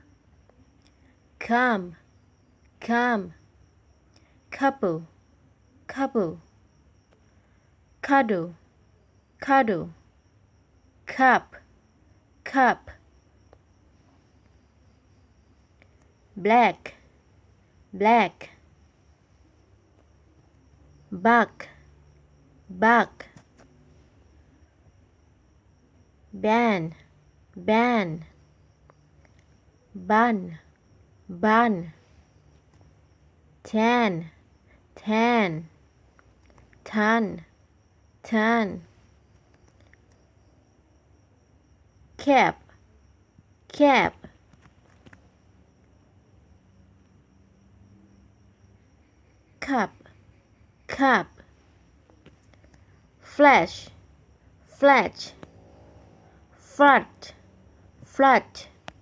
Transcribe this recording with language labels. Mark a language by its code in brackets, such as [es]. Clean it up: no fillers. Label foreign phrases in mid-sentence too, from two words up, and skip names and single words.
[en] calm calm couple couple cuddle cuddle cup cup black black buck buck ban ban bun bun tan tan ton ton cap cap cup cup flash flash flood flood